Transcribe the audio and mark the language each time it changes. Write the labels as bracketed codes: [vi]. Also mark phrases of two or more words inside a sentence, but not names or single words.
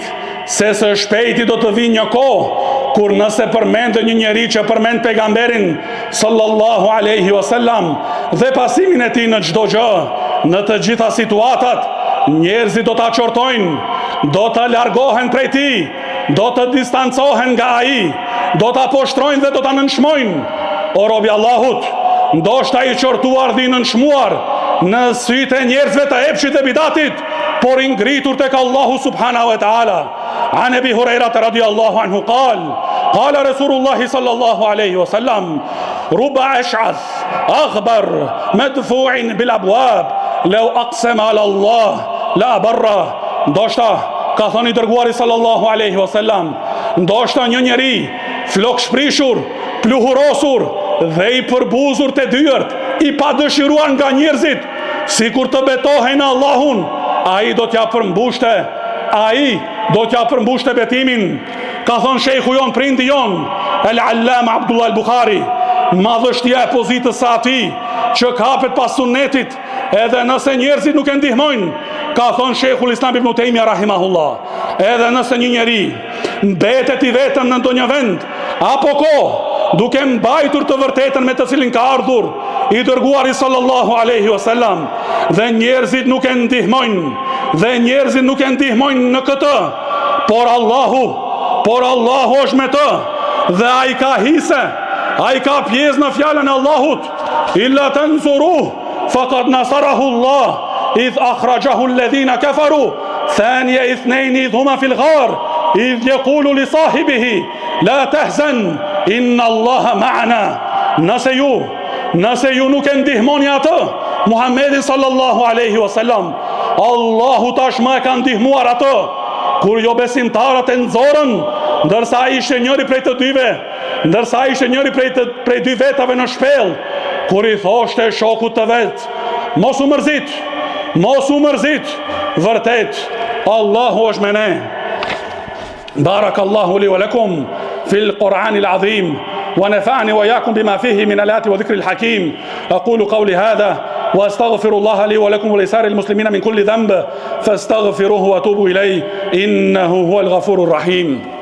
[sq] se së shpejti do të vinë një kohë kur nëse përmendë një njeri që përmend pejgamberin [ar] صلى الله عليه وسلم [sq] dhe pasimin e tij në çdo gjë, në të gjitha situatat, njerëzit do ta qortojnë, do të largohen prej tij, do të distancohen nga ai, do ta poshtrojnë dhe do ta nënshmojnë. O robi Allahut, ndoshta i qortuar dhe i nënshmuar në sytë e njerëzve të epshit e bidatit, por i ngritur tek Allahu [ar] سبحانه وتعالى. عن أبي هريرة رضي الله عنه قال رسول الله صلى الله عليه وسلم: "رب أشعث أغبر مدفوع بالأبواب لو أقسم على الله لأبره." [sq] Ndoshta, ka thënë i dërguari [ar] صلى الله عليه وسلم, [sq] ndoshta një njeri flok shprishur, pluhurosur dhe i përbuzur të dyert, i padëshiruar nga njerëzit, sikur të betohen Allahun, ai do t'ja përmbushte betimin. Ka thënë shejhu jon, prindi jon, al-Allama Abdullah al-Bukhari: madhështia e pozitës së atij që kapet pas sunetit, edhe nëse njerëzit nuk e ndihmojnë. Ka thënë shejhul Islam ibn Taymija rahimahullah: edhe nëse një njeri mbetet i vetëm në ndonjë vend apo kohë, duke mbajtur të vërtetën me të cilin ka ardhur i dërguari [ar] صلى الله عليه وسلم, [sq] dhe njerëzit nuk e ndihmojnë, në këtë, por Allahu është me të, dhe ai ka hise, ai ka pjesë në fjalën e Allahut, [ar] إلا تنصروه فقد نصره الله إذ أخرجه الذين كفروا ثاني اثنين إذ هما في الغار إذ يقول لصاحبه لا تحزن إن الله معنا. [sq] Nëse ju nuk e ndihmoni atë Muhammedin [ar] صلى الله عليه وسلم, [sq] Allahu tashmë e ka ndihmuar atë kur jo besimtarët e nxorën, ndërsa ai ishte njëri prej dy vetave në shpellë, kur i thoshte shokut të vet, mos u mërzit, vërtet Allahu është me ne. [ar] بارك الله لي ولكم في القرآن العظيم ونفعني وإياكم بما فيه من الآيات وذكر الحكيم. أقول قولي هذا وأستغفر الله لي ولكم ولسائر المسلمين من كل ذنب فاستغفروه وتوبوا إليه إنه هو الغفور الرحيم.